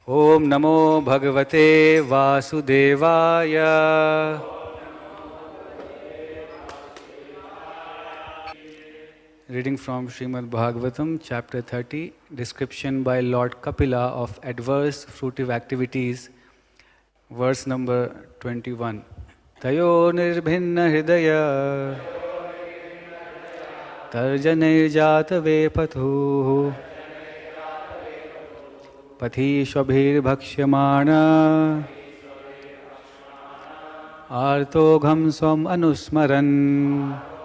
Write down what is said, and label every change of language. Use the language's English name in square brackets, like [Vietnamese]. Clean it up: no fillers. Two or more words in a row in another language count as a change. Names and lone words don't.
[Sanskrit] ॐ नमो भगवते वासुदेवाय. [English] Reading from Srimad Bhagavatam, chapter 30, description by Lord Kapila of adverse fruitive activities, verse number 21. [Sanskrit] तयो निर्भिन्न हृदय तर्जनिर्जात वेपथु पथिश्वभिर् भक्ष्यमाण आर्तोघं स्वम् अनुस्मरन्.